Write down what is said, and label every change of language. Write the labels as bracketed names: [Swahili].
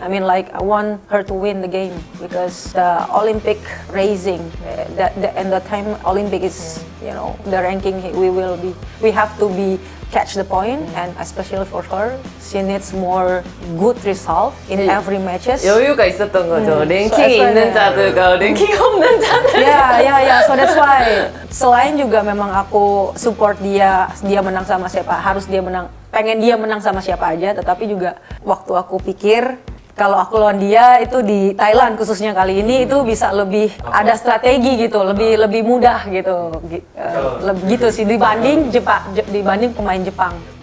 [English] I mean, like I want her to win the game because the Olympic racing, and the time Olympic is, you know, the ranking we have to be catch the point, and especially for her, she needs more good result in every matches. [Korean] 여유가 있었던 거죠. 랭킹이 [English] So, [Korean] 있는 자들과 랭킹 없는 자들. [English] Ya. So that's why. [Indonesian] Selain juga memang aku support dia menang sama siapa, harus dia menang, pengen dia menang sama siapa aja. Tetapi juga waktu aku pikir kalau aku lawan dia itu di Thailand khususnya kali ini itu bisa lebih ada strategi gitu, lebih mudah gitu, gitu sih dibanding dibanding pemain Jepang.